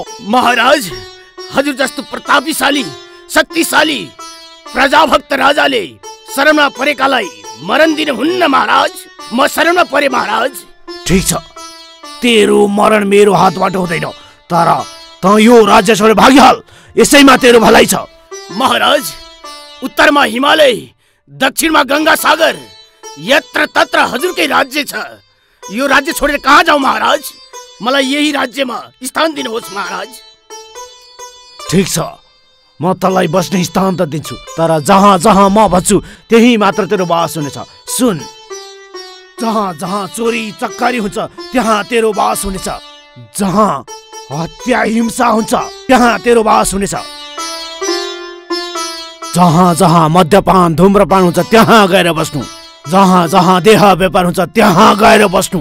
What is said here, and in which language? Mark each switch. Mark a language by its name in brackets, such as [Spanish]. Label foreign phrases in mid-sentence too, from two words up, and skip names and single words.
[Nepali] महाराज, हजुर जस्तो प्रतापशाली शक्तिशाली प्रजाभक्त राजाले शरणमा परेकालाई मरण दिन हुन्न महाराज। म शरणमा परे महाराज। ठीक छ, तेरो मरण मेरो हातबाट हुँदैन, तर त यो राज्य छोडेर भागिहाल, यसैमा तेरो भलाइ छ। महाराज, उत्तरमा हिमालय, दक्षिणमा गंगा सागर, यत्र तत्र हजुरकै राज्य छ। यो राज्य छोडेर कहाँ जाऊ महाराज? मलाई यही राज्यमा स्थान दिनुहोस् महाराज। ठीक छ, म तँलाई बस्ने स्थान त दिन्छु, तर जहाँ जहाँ म भन्छु त्यही मात्र तेरो बास हुनेछ। सुन, जहाँ जहाँ चोरी चक्कारी हुन्छ त्यहाँ तेरो बास हुनेछ, जहाँ हत्या हिंसा हुन्छ त्यहाँ तेरो बास हुनेछ, जहाँ जहाँ मद्यपान धुम्रपान हुन्छ त्यहाँ गएर बस्नु, जहाँ जहाँ देह व्यापार हुन्छ त्यहाँ गएर बस्नु।